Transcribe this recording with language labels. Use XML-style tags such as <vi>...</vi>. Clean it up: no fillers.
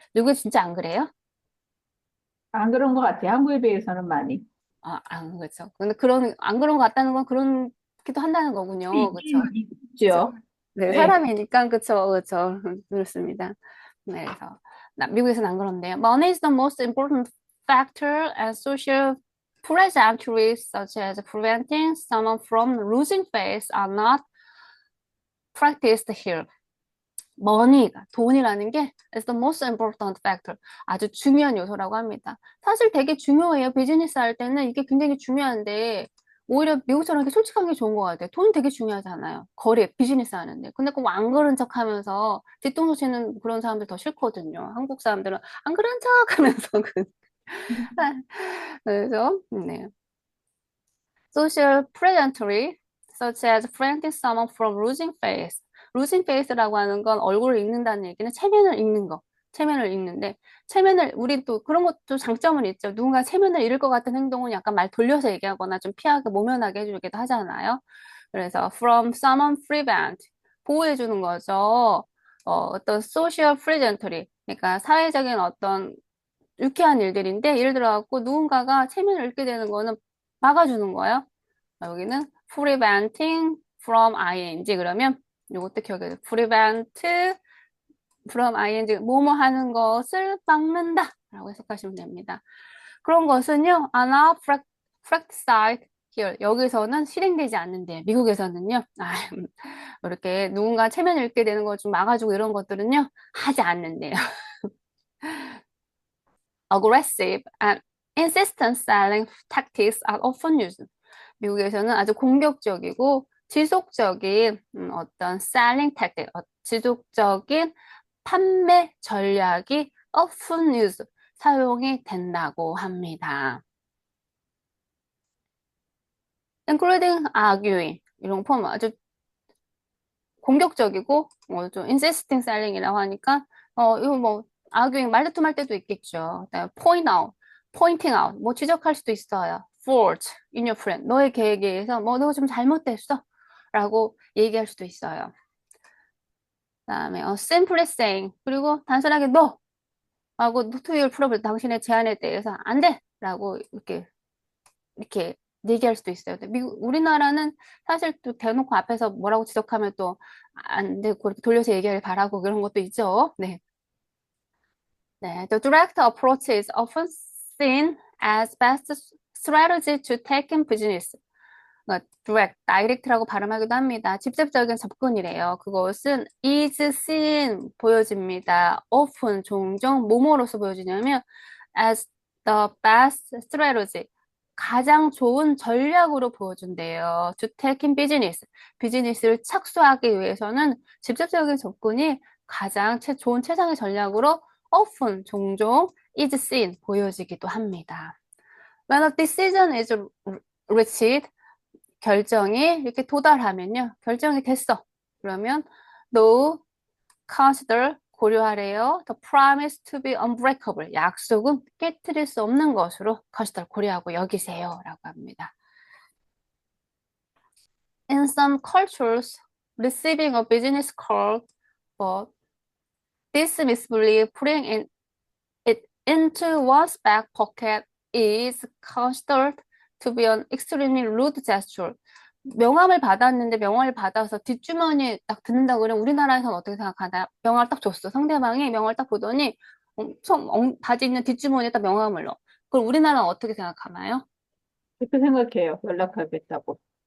<ko>미국에 진짜 안 그래요? 안 그런 것 같아요. 한국에 비해서는 많이. 아, 안 그렇죠. 근데 안 그런 것 같다는 건 그렇기도 한다는 거군요. 그렇죠? 그렇죠? 있죠. 네, 네. 사람이니까 그렇죠, 그렇죠. 그렇습니다. 네, 그래서 미국에서는 안 그런데요.</ko> <en>Money is the most important factor and social pleasantries such as preventing someone from losing face are not practiced here. money가 돈이라는 게 is the most important factor.</en> <ko>아주 중요한 요소라고 합니다. 사실 되게 중요해요. 비즈니스 할 때는 이게 굉장히 중요한데 오히려 미국처럼 이렇게 솔직한 게 좋은 것 같아요. 돈 되게 중요하잖아요. 거래, 비즈니스 하는데. 근데 꼭 안 그런 척 하면서 뒤통수 치는 그런 사람들 더 싫거든요. 한국 사람들은 안 그런 척 하면서 그래서 네.</ko> <en>social pleasantry such as preventing someone from losing face.</en> <ko>losing face라고 하는 건 얼굴을 읽는다는 얘기는 체면을 읽는 거. 체면을 읽는데 우리 또 그런 것도 장점은 있죠. 누군가 체면을 잃을 것 같은 행동은 약간 말 돌려서 얘기하거나 좀 피하게 모면하게 해주기도 하잖아요. 그래서 from someone prevent 보호해 주는 거죠. 어떤 social pleasantry 그러니까 사회적인 어떤 유쾌한 일들인데 예를 들어 갖고 누군가가 체면을 잃게 되는 거는 막아주는 거예요. 여기는 preventing from ing 그러면 이것도 기억해요. prevent from ing 뭐뭐 하는 것을 막는다 라고 해석하시면 됩니다.</ko> <en>그런 것은요, are not practiced here.</en> <ko>여기서는 실행되지 않는데 미국에서는요, 이렇게 누군가 체면을 잃게 되는 거 좀 막아주고 이런 것들은요, 하지 않는데요.</ko> <en>aggressive and insistent selling tactics are often used.</en> <ko>미국에서는 아주 공격적이고 지속적인 어떤 selling tactic, 지속적인 판매 전략이 often used, 사용이 된다고 합니다. including arguing, 이런 거 보면 아주 공격적이고 좀 insisting selling 이라고 하니까 이거 뭐 arguing 말다툼할 때도 있겠죠. 그다음에 pointing out 뭐 지적할 수도 있어요. fault in your friend 너의 계획에 의해서 뭐 너 좀 잘못됐어 라고 얘기할 수도 있어요. 그다음에 simply saying 그리고 단순하게 no 하고 토요일 풀어볼 당신의 제안에 대해서 안 돼! 라고 이렇게 얘기할 수도 있어요. 근데 우리나라는 사실 또 대놓고 앞에서 뭐라고 지적하면 또 안 되고 그렇게 돌려서 얘기하길 바라고 그런 것도 있죠. 네. 네.</ko> <en>The direct approach is often seen as best strategy to take in business.</en> <ko>direct라고 발음하기도 합니다. 직접적인 접근이래요. 그것은 is seen 보여집니다. often 종종 뭐뭐로서 보여지냐면 as the best strategy 가장 좋은 전략으로 보여준대요. to take in business 비즈니스를 착수하기 위해서는 직접적인 접근이 가장 좋은 최상의 전략으로 often 종종 is seen 보여지기도 합니다.</ko> <en>When a decision is reached 결정이 이렇게 도달하면요. 결정이 됐어. 그러면 no consider 고려하래요. The promise to be unbreakable.</en> <ko>약속은 깨트릴 수 없는 것으로 consider 고려하고 여기세요. 라고 합니다.</ko> <en>In some cultures, receiving a business card but dismissively putting it into one's back pocket is considered to be an extremely rude gesture.</en> <ko>명함을 받았는데 명함을 받아서 뒷주머니에 딱 듣는다 그러면 우리나라에서는 어떻게 생각하나요? 명함을 딱 줬어. 상대방이 명함을 딱 보더니 엄청 바지 있는 뒷주머니에 딱 명함을 넣어. 그럼 우리나라는 어떻게 생각하나요? 그렇게 생각해요. 연락하겠다고.</ko>